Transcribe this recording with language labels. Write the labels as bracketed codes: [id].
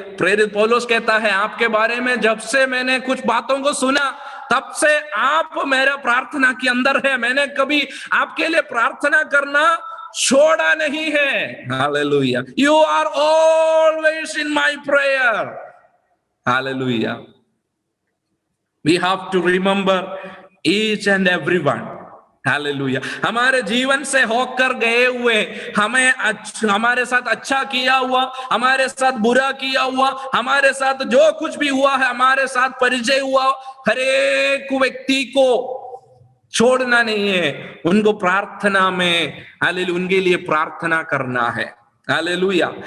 [hi] प्रेरित पौलुस कहता है, आपके बारे में जब से मैंने कुछ बातों को सुना, तब से आप मेरा प्रार्थना के अंदर है। मैंने कभी आपके लिए प्रार्थना करना छोड़ा नहीं है। Hallelujah. [en] You are always in my prayer. [hi] Hallelujah. [en] We have to remember each and everyone. [hi] Hallelujah. हमारे जीवन से होकर गए हुए, हमारे साथ अच्छा किया हुआ, हमारे साथ बुरा किया हुआ, हमारे साथ जो कुछ भी हुआ है, हमारे साथ परिचय हुआ, हर एक व्यक्ति को छोड़ना नहीं है, उनको प्रार्थना में हालेलुया उनके लिए प्रार्थना करना है। हालेलुया।